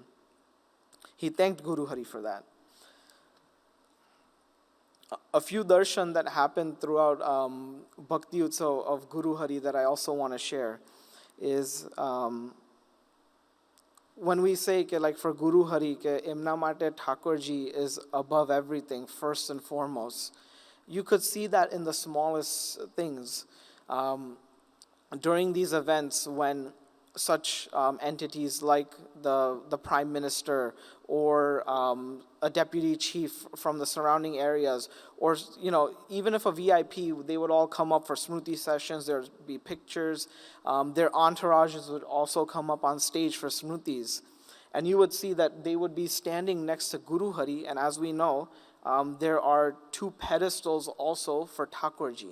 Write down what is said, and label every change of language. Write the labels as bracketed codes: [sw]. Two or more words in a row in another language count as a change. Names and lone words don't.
[en] He thanked Guru Hari for that. A few darshan that happened throughout Bhakti Utsav of Guru Hari that I also want to share is when we say ke, like for Guru Hari [gu] કે એમના માટે [en] Thakurji is above everything, first and foremost, you could see that in the smallest things. During these events when such entities like the Prime Minister or a deputy chief from the surrounding areas, or even if a VIP, they would all come up for Smruti sessions, there would be pictures, their entourages would also come up on stage for Smrutis, and you would see that they would be standing next to Guru Hari, and as we know, there are 2 pedestals also for Thakurji.